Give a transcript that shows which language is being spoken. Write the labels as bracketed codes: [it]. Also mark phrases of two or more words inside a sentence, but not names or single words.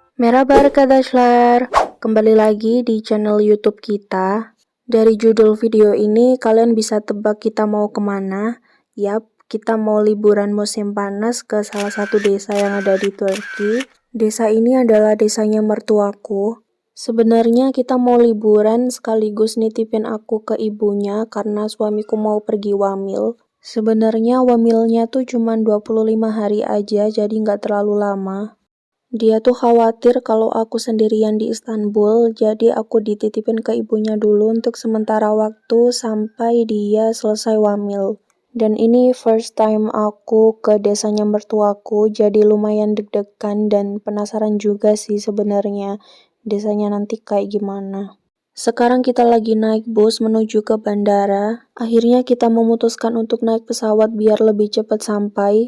[tr] Merhaba arkadaşlar, [id] kembali lagi di channel YouTube kita. Dari judul video ini kalian bisa tebak kita mau kemana. Yap, kita mau liburan musim panas ke salah satu desa yang ada di Turki. Desa ini adalah desanya mertuaku. Sebenarnya kita mau liburan sekaligus nitipin aku ke ibunya karena suamiku mau pergi wamil. Sebenarnya wamilnya tuh cuma 25 hari aja, jadi nggak terlalu lama. Dia tuh khawatir kalau aku sendirian di Istanbul, jadi aku dititipin ke ibunya dulu untuk sementara waktu sampai dia selesai wamil. Dan ini [en] first time [id] aku ke desanya mertuaku, jadi lumayan deg-degan dan penasaran juga sih sebenarnya desanya nanti kayak gimana. Sekarang kita lagi naik bus menuju ke bandara. Akhirnya kita memutuskan untuk naik pesawat biar lebih cepat sampai.